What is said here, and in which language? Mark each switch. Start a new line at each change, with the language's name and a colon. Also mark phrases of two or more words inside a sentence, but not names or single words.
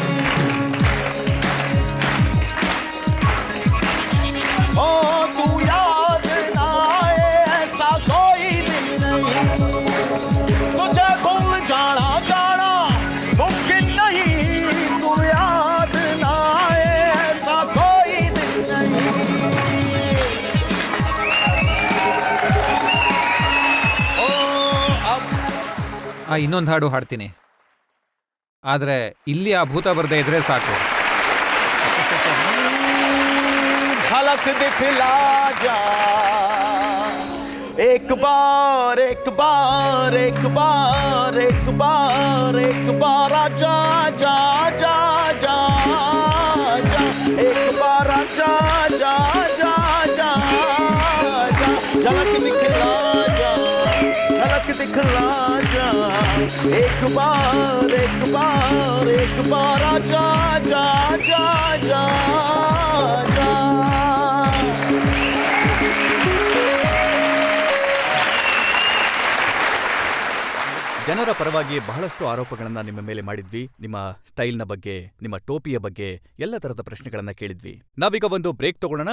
Hindi: ओ तू याद ना आए ऐसा कोई दिन नहीं, तुझे भूल जाना जाना मुमकिन नहीं, तू याद ना आए ऐसा कोई दिन नहीं। ओ अब
Kannada: ಇನ್ನೊಂದು ಹಾಡು ಹಾಡ್ತೀನಿ, ಆದರೆ ಇಲ್ಲಿ ಆ ಭೂತ ಬರದೇ ಇದ್ರೆ ಸಾಕು.
Hindi: झलक दिखला जा एक बार एक बार एक बार एक बार एक बार आजा जा जा जा जा, एक बार आजा जा जा जा जा, झलक दिखला जा, झलक दिखला जा एक बार एक बार एक बार आजा जा जा जा जा।
Kannada: ಜನರ ಪರವಾಗಿ ಬಹಳಷ್ಟು ಆರೋಪಗಳನ್ನ ನಿಮ್ಮ ಮೇಲೆ ಮಾಡಿದ್ವಿ. ನಿಮ್ಮ ಸ್ಟೈಲ್ನ ಬಗ್ಗೆ, ನಿಮ್ಮ ಟೋಪಿಯ ಬಗ್ಗೆ ಎಲ್ಲ ತರದ ಪ್ರಶ್ನೆಗಳನ್ನ ಕೇಳಿದ್ವಿ. ನಾವೀಗ ಒಂದು ಬ್ರೇಕ್ ತಗೊಳ್ಳೋಣ.